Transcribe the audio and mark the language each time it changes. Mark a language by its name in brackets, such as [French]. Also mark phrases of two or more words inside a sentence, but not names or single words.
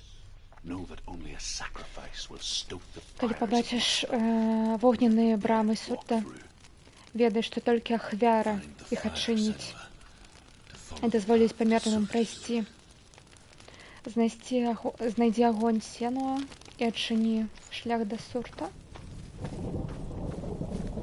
[English] Know that only a sacrifice will stoke the [Ukrainian] Коли [English] fires [Belarusian] побачиш вогненные брамы Сурта, ведай, што толькі ахвяра іх адчыніць і дазволіць памерлым прайсці. Знайдзі агонь Сенуа і адчыні шлях да Сурта.